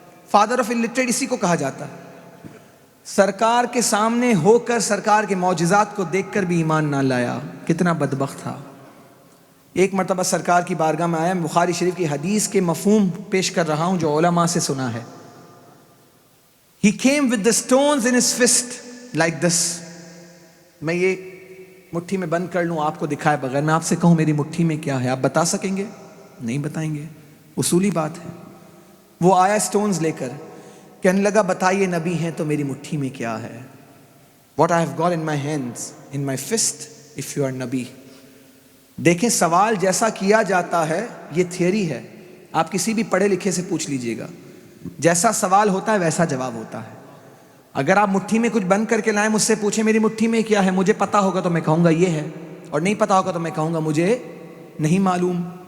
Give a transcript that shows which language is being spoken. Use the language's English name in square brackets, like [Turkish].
[Urdu] Father of illiterate اسی کو کہا جاتا ہے. سرکار کے سامنے ہو کر سرکار کے معجزات کو دیکھ کر بھی ایمان نہ لایا. کتنا بدبخت تھا. ایک مرتبہ سرکار کی بارگاہ میں آیا. بخاری شریف کی حدیث کے مفہوم پیش کر رہا ہوں جو علماء سے سنا ہے. [English] He came with the stones in his fist like this. [Urdu] میں یہ مٹھی میں بند کر لوں آپ کو دکھائے بغیر. میں آپ سے کہوں میری مٹھی میں کیا ہے، آپ بتا سکیں گے؟ نہیں بتائیں گے. اصولی بات ہے. وہ آیا سٹونز لے کر، کہنے لگا بتائیے نبی ہیں تو میری مٹھی میں کیا ہے. [English] What I have got in my hands, in my fist, if you are نبی. [Urdu] دیکھیں سوال جیسا کیا جاتا ہے یہ تھیوری ہے. آپ کسی بھی پڑھے لکھے سے پوچھ لیجئے گا، جیسا سوال ہوتا ہے ویسا جواب ہوتا ہے. اگر آپ مٹھی میں کچھ بند کر کے لائیں، مجھ سے پوچھیں میری مٹھی میں کیا ہے، مجھے پتا ہوگا تو میں کہوں گا یہ ہے، اور نہیں پتا ہوگا تو میں کہوں گا مجھے نہیں معلوم.